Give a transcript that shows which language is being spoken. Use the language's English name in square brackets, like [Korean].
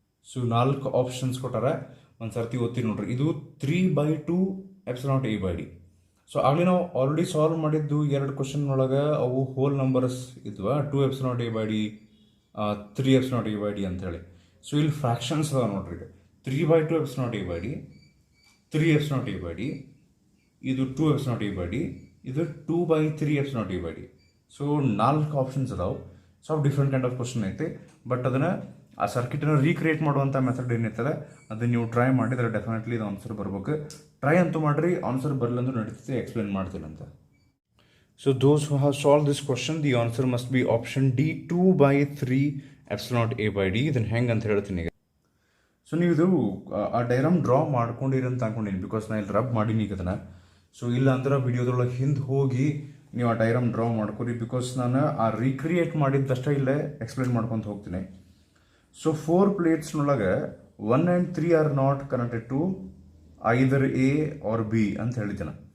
[Kannada] So 4 options ಕೊಟ್ಟಾರ, ಒಂದು ಸರ್ತಿ ಓದ್ತೀನಿ ನೋಡ್ರಿ. ಇದು 3/2 ε0 a/d. ಸೊ ಆಗಲೇ ನಾವು ಆಲ್ರೆಡಿ ಸಾಲ್ವ್ ಮಾಡಿದ್ದು 2 ಕ್ವಶನ್ ಒಳಗೆ ಅವು ಹೋಲ್ ನಂಬರ್ಸ್ ಇದ್ವಾ, 2 ε0 a/d 3 ε0 a/d ಅಂತ ಹೇಳಿ. ಸೊ ಇಲ್ಲಿ ಫ್ರಾಕ್ಷನ್ಸ್ ಅದಾವ ನೋಡ್ರಿ. 3/2 ε0 a/d, 3 ε0 a/d, ಇದು 2 ε0 a/d, ಇದು 2/3 ε0 a/d. ಸೊ 4 ಆಪ್ಷನ್ಸ್ ಅದಾವೆ. So [English] different kind of question [Kannada] ಐತೆ. ಬಟ್ ಅದನ್ನು ಆ ಸರ್ಕಿಟನ್ನು ರೀಕ್ರಿಯೇಟ್ ಮಾಡುವಂಥ ಮೆಥಡ್ ಏನೈತಲ್ಲ ಅದನ್ನು ನೀವು ಟ್ರೈ ಮಾಡಿದರೆ ಡೆಫಿನೆಟ್ಲಿ ಇದು ಆನ್ಸರ್ ಬರ್ಬೇಕು. ಟ್ರೈ ಅಂತೂ ಮಾಡಿರಿ, ಆನ್ಸರ್ ಬರಲಂದ್ರೂ ನಡೀತದೆ, ಎಕ್ಸ್ಪ್ಲೇನ್ ಮಾಡ್ತೀನಿ ಅಂತ. [English] So those who have solved this question, the answer must be option D, 2/3 ε0 a/d. [Kannada] ಇದನ್ನು ಹೆಂಗೆ ಅಂತ ಹೇಳ್ತೀನಿ ಈಗ. ಸೊ ನೀವು ಇದು ಆ ಡೈಗ್ರಾಮ್ ಡ್ರಾ ಮಾಡ್ಕೊಂಡಿರಿ ಅಂತ ಅನ್ಕೊಂಡಿನಿ, ಬಿಕಾಸ್ ನಾನು ಇಲ್ಲಿ ರಬ್ ಮಾಡೀನಿ ಈಗ ಅದನ್ನು. ಸೊ ಇಲ್ಲ ಅಂದ್ರೆ ವಿಡಿಯೋದೊಳಗೆ ಹಿಂದೆ ಹೋಗಿ ನೀವು ಆ ಡೈಗ್ರಾಮ್ ಡ್ರಾ ಮಾಡ್ಕೊರಿ, ಬಿಕಾಸ್ ನಾನು ಆ ರೀಕ್ರಿಯೇಟ್ ಮಾಡಿದ್ದಷ್ಟೇ ಇಲ್ಲೇ ಎಕ್ಸ್ಪ್ಲೇನ್ ಮಾಡ್ಕೊತ ಹೋಗ್ತೀನಿ. So 4 ಪ್ಲೇಟ್ಸ್ನೊಳಗೆ 1 [English] and 3 are not connected to either A or B [Kannada] ಅಂತ ಹೇಳಿದ್ದೇನೆ.